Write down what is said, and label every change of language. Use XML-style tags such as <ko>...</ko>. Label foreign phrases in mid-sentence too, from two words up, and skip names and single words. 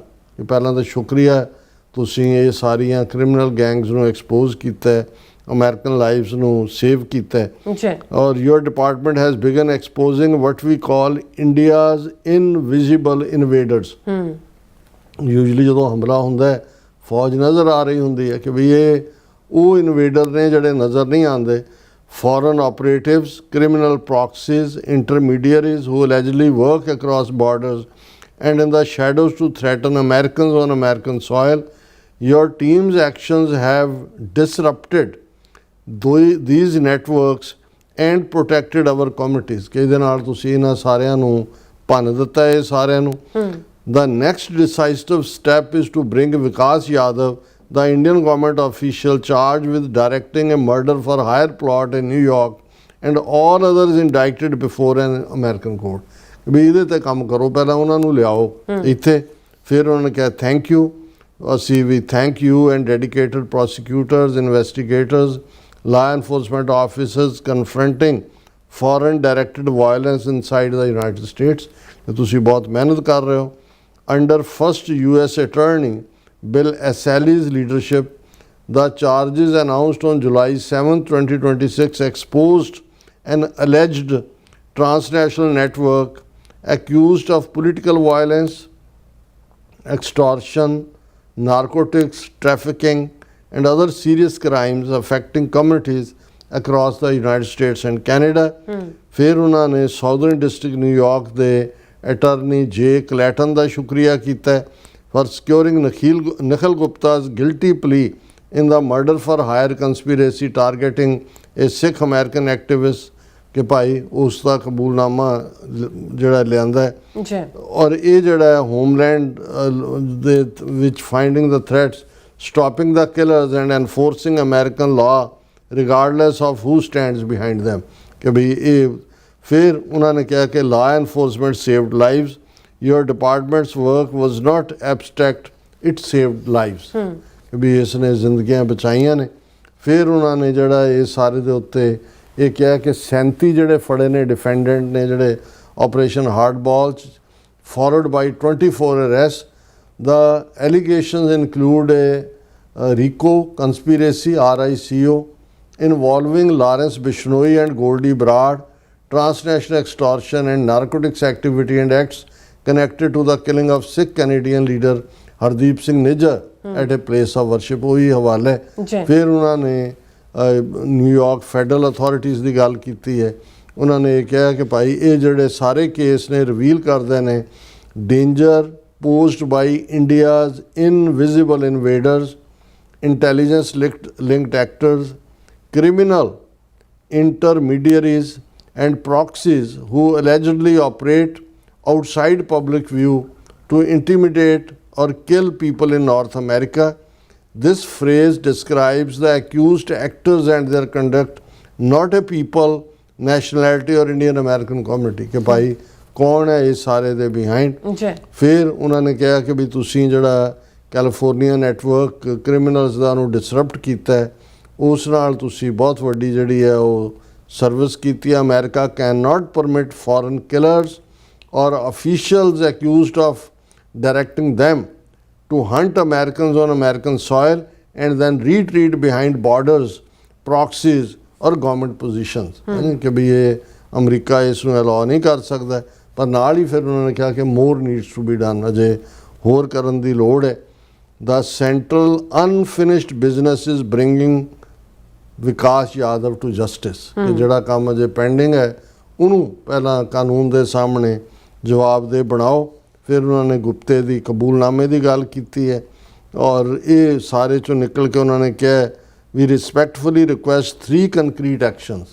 <pa>ਪਹਿਲਾਂ ਤਾਂ ਸ਼ੁਕਰੀਆ, ਤੁਸੀਂ ਇਹ ਸਾਰੀਆਂ</pa> <en>criminal gangs</en> <pa>ਨੂੰ ਐਕਸਪੋਜ਼ ਕੀਤਾ ਹੈ,</pa> <en>American lives</en> <pa>ਨੂੰ ਸੇਵ ਕੀਤਾ ਹੈ। ਜੀ।</pa> <en>ਔਰ your department has begun exposing what we call India's invisible invaders.</en> <pa>ਯੂਜਲੀ ਜਦੋਂ ਹਮਲਾ ਹੁੰਦਾ ਹੈ ਫੌਜ ਨਜ਼ਰ ਆ ਰਹੀ ਹੁੰਦੀ ਹੈ ਕਿ ਵੀ ਇਹ ਉਹ ਇਨਵੇਡਰ ਨੇ ਜਿਹੜੇ ਨਜ਼ਰ ਨਹੀਂ ਆਉਂਦੇ।</pa> <en>foreign operatives, criminal proxies, intermediaries who allegedly work across borders and in the shadows to threaten Americans on American soil. Your team's actions have disrupted these networks and protected our communities।</en> <pa>ਕਿ ਇਹਦੇ ਨਾਲ ਤੁਸੀਂ ਇਹਨਾਂ ਸਾਰਿਆਂ ਨੂੰ ਭੰਨ ਦਿੱਤਾ ਹੈ ਸਾਰਿਆਂ ਨੂੰ।</pa> <en>The next decisive step is to bring Vikas Yadav, the Indian government official charged with directing a murder for hire plot in New York, and all others indicted before an American court।</en> <pa>ਵੀ ਇਹਦੇ ਤੇ ਕੰਮ ਕਰੋ, ਪਹਿਲਾਂ ਉਹਨਾਂ ਨੂੰ ਲਿਆਓ ਇੱਥੇ। ਫਿਰ ਉਹਨਾਂ ਨੇ ਕਿਹਾ</pa> <en>thank you,</en> <pa>ਅਸੀਂ ਵੀ</pa> <en>thank you and dedicated prosecutors, investigators, law enforcement officers confronting foreign directed violence inside the United States।</en> <pa>ਤੁਸੀਂ ਬਹੁਤ ਮਿਹਨਤ ਕਰ ਰਹੇ ਹੋ।</pa> <en>Under first US Attorney Bill Essel's leadership, the charges announced on July 7, 2026 exposed an alleged transnational network accused of political violence, extortion, narcotics trafficking, and other serious crimes affecting communities across the United States and Canada।</en> <pa>ਫਿਰ ਉਹਨਾਂ ਨੇ ਸਾਊਦਰਨ ਡਿਸਟ੍ਰਿਕਟ ਨਿਊਯਾਰਕ ਦੇ ਅਟਾਰਨੀ ਜੇ ਕਲੈਟਨ ਦਾ ਸ਼ੁਕਰੀਆ ਕੀਤਾ</pa> <en>for securing Nikhil Gupta's guilty plea in the murder for hire conspiracy targeting a Sikh American activist।</en> <pa>ਕਿ ਭਾਈ ਉਸ ਦਾ ਕਬੂਲਨਾਮਾ ਜਿਹੜਾ ਲਿਆਂਦਾ ਹੈ ਜੀ। ਔਰ ਇਹ ਜਿਹੜਾ ਹੈ ਹੋਮਲੈਂਡ ਦੇ ਵਿੱਚ</pa> <en>finding the threats, stopping the killers and enforcing American law regardless of who stands behind them।</en> <pa>ਕਿ ਵੀ ਇਹ ਫਿਰ ਉਹਨਾਂ ਨੇ ਕਿਹਾ ਕਿ</pa> <en>law enforcement saved lives, your department's work was not abstract, it saved lives।</en> <pa>ਕਿ ਵੀ ਇਸ ਨੇ ਜ਼ਿੰਦਗੀਆਂ ਬਚਾਈਆਂ ਨੇ। ਫਿਰ ਉਹਨਾਂ ਨੇ ਜਿਹੜਾ ਇਹ ਸਾਰੇ ਦੇ ਉੱਤੇ ਇਹ ਕਿਹਾ ਕਿ 37 ਜਿਹੜੇ ਫੜੇ ਨੇ ਡਿਫੈਂਡੈਂਟ ਨੇ ਜਿਹੜੇ ਆਪਰੇਸ਼ਨ ਹਾਰਡਬਾਲ 'ਚ,</pa> <en>followed by 24 arrests। The allegations include a RICO conspiracy, RICO, involving Lawrence Bishnoi and Goldie Brad, transnational extortion and narcotics activity and acts connected to the killing of Sikh Canadian leader Hardeep Singh Nijjar at a place of worship।</en> <pa>ਉਹੀ ਹਵਾਲੇ। ਫਿਰ ਉਹਨਾਂ ਨੇ ਨਿਊਯਾਰਕ ਫੈਡਰਲ ਅਥਾਰਟੀਜ਼ ਦੀ ਗੱਲ ਕੀਤੀ ਹੈ। ਉਹਨਾਂ ਨੇ ਇਹ ਕਿਹਾ ਕਿ ਭਾਈ ਇਹ ਜਿਹੜੇ ਸਾਰੇ ਕੇਸ ਨੇ ਰਿਵੀਲ ਕਰਦੇ ਨੇ</pa> <en>ਡੇਂਜਰ posed by India's invisible invaders, intelligence linked actors, criminal intermediaries and proxies who allegedly operate outside public view to intimidate or kill people in North America। This phrase describes the accused actors and their conduct, not a people, nationality or Indian American community।</en> <pa>ਕਿ ਭਾਈ ਕੌਣ ਹੈ ਇਸ ਸਾਰੇ ਦੇ ਬਿਹਾਈਂਡ। ਫਿਰ ਉਹਨਾਂ ਨੇ ਕਿਹਾ ਕਿ ਵੀ ਤੁਸੀਂ ਜਿਹੜਾ</pa> <en>California network criminals</en> <pa>ਦਾ ਨੂੰ ਡਿਸਰਪਟ ਕੀਤਾ ਹੈ, ਉਸ ਨਾਲ ਤੁਸੀਂ ਬਹੁਤ ਵੱਡੀ ਜਿਹੜੀ ਹੈ ਉਹ ਸਰਵਿਸ ਕੀਤੀ ਹੈ।</pa> <en>America can not permit foreign killers or officials accused of directing them to hunt Americans on American soil and then retreat behind borders, proxies or government positions।</en> <pa>ਕਿ ਵੀ ਇਹ ਅਮਰੀਕਾ ਇਸ ਨੂੰ ਅਲਾਉ ਨਹੀਂ ਕਰ ਸਕਦਾ। ਪਰ ਨਾਲ ਹੀ ਫਿਰ ਉਹਨਾਂ ਨੇ ਕਿਹਾ ਕਿ</pa> <en>more needs to be done,</en> <pa>ਅਜੇ ਹੋਰ ਕਰਨ ਦੀ ਲੋੜ ਹੈ।</pa> <en>The central unfinished business is bringing Vikas Yadav to justice।</en> <pa>ਕਿ ਜਿਹੜਾ ਕੰਮ ਅਜੇ ਪੈਂਡਿੰਗ ਹੈ ਉਹਨੂੰ ਪਹਿਲਾਂ ਕਾਨੂੰਨ ਦੇ ਸਾਹਮਣੇ ਜਵਾਬਦੇਹ ਬਣਾਓ। ਫਿਰ ਉਹਨਾਂ ਨੇ ਗੁਪਤੇ ਦੀ ਕਬੂਲਨਾਮੇ ਦੀ ਗੱਲ ਕੀਤੀ ਹੈ ਔਰ ਇਹ ਸਾਰੇ ਚੋਂ ਨਿਕਲ ਕੇ ਉਹਨਾਂ ਨੇ ਕਿਹਾ ਵੀ</pa> <en>respectfully request 3 concrete actions.</en>